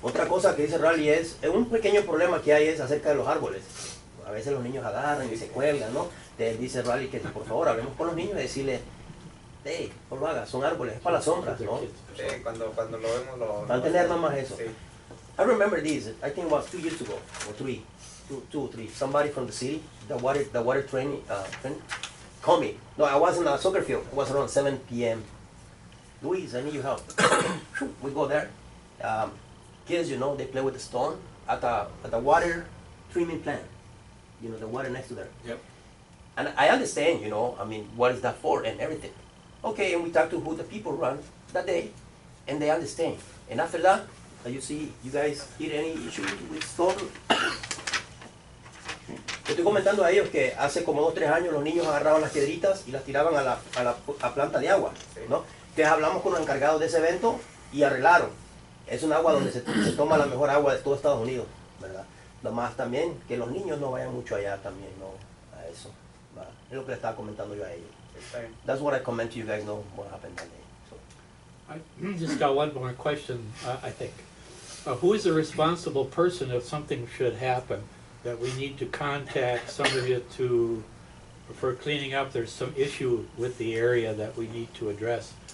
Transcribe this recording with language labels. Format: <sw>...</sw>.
<es>Otra cosa que dice Raleigh es, un pequeño problema que hay es acerca de los árboles. A veces los niños agarran y se cuelgan, ¿no? Dice Raleigh que por favor hablemos con los niños y decirles, hey, por lo hagas, son árboles, es para las sombras, ¿no? Sí, cuando lo vemos lo. Para tener nada más eso. Sí.</es> <en>I remember this, I think it was 2 years ago, or 3, 2 or 3. Somebody from the city, the water train, called me. No, I was in a soccer field, it was around 7 p.m. Luis, I need your help. We go there. Kids, you know, they play with the stone at the water treatment plant. You know, the water next to there. Yep. And I understand, you know, I mean, what is that for and everything. Okay, and we talked to who the people run that day. and they understand. And after that, you see, you guys hear any issue with storm?</en> <es>Le estoy comentando a ellos que hace como 2 o 3 años los niños agarraban las piedritas y las tiraban a planta de agua, ¿no? Entonces hablamos con los encargados de ese evento y arreglaron. Es un agua donde se toma la mejor agua de todo Estados Unidos, ¿verdad? Nomás también que los niños no vayan mucho allá también, ¿no? A eso, ¿verdad? Es lo que le estaba comentando yo a ellos.</es> <en>That's what I comment to you guys know what happened that day. So. I just got one more question, I think. Who is the responsible person if something should happen, that we need to contact somebody for cleaning up, there's some issue with the area that we need to address?</en>